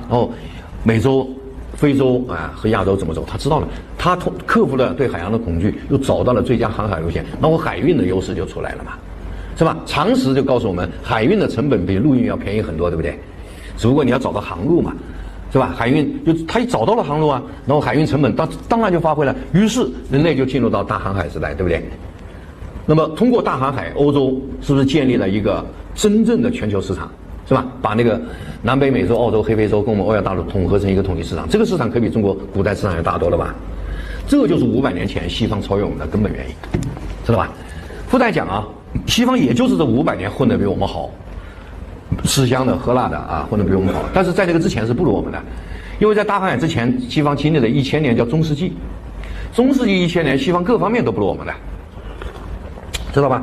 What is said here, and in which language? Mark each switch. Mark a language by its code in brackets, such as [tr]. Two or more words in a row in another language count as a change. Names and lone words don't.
[zh] 然後美洲、非洲啊和亞洲怎麼走，他知道了。他克服了对海洋的恐懼，又找到了最佳航海路線，然後海運的優勢就出來了嘛，是吧？常識就告訴我們，海運的成本比陸運要便宜很多，對不對？只不過你要找到航路嘛，是吧？海運就他一找到了航路啊，然後海運成本當然就發揮了，於是人類就進入到大航海時代，對不對？那麼通過大航海，歐洲是不是建立了一個真正的全球市場？是吧？把那個南北美洲、澳洲、黑非洲跟我們歐亞大陸統合成一個統一市場，這個市場可比中國古代市場要大多了吧？這個就是500年前西方超越我們的根本原因，知道吧？附帶講啊，西方也就是這500年混得比我們好，吃香的喝辣的啊，混得比我们好。但是在這個之前是不如我們的，因為在大航海之前，西方經歷了1000年叫中世紀，中世紀1000年，西方各方面都不如我們的，知道吧？